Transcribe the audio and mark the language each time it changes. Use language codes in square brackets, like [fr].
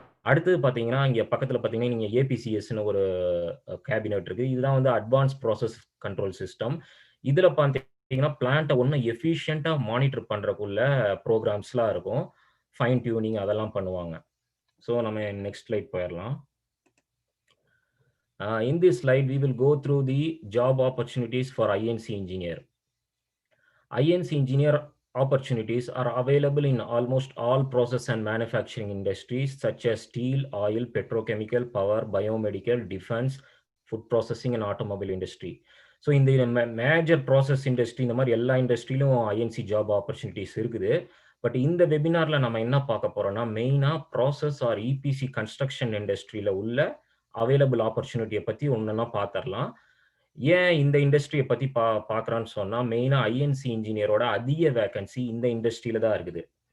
[ta] அடுத்தது பார்த்தீங்கன்னா இங்கே பக்கத்தில் பார்த்தீங்கன்னா நீங்கள் ஏபிசிஎஸ்ன்னு ஒரு கேபினெட் இருக்குது. இதுதான் வந்து அட்வான்ஸ் ப்ராசஸ் கண்ட்ரோல் சிஸ்டம். இதில் பார்த்தீங்கன்னா பிளான்ட்டை ஒன்றும் எஃபிஷியண்ட்டாக மானிட்டர் பண்ணுறக்குள்ள ப்ரோக்ராம்ஸ்லாம் இருக்கும், ஃபைன் டியூனிங் அதெல்லாம் பண்ணுவாங்க. ஸோ நம்ம நெக்ஸ்ட் ஸ்லைட் போயிடலாம். [en] In this slide, we will go through the job opportunities for INC engineer. INC engineer opportunities are available in almost all process and manufacturing industries such as steel, oil, petrochemical, power, biomedical, defense, food processing and automobile industry. [ta] So இந்த major process industry இந்த மாதிரி எல்லா இண்டஸ்ட்ரியிலும் INC job opportunities இருக்குது. But இந்த வெபினாரில் நம்ம என்ன பார்க்க போகிறோம்னா மெயினாக ப்ராசஸ் ஆர் இபிசி கன்ஸ்ட்ரக்ஷன் இண்டஸ்ட்ரியில் உள்ள அவைலபிள் ஆப்பர்ச்சுனிட்டியை பற்றி ஒன்றுன்னா பார்த்துடலாம். ஏன் இந்த இண்டஸ்ட்ரியை பற்றி பார்க்குறான்னு சொன்னால் மெயினாக ஐஎன்சி இன்ஜினியரோட அதிக வேகன்சி இந்த இண்டஸ்ட்ரியில் தான் இருக்குது.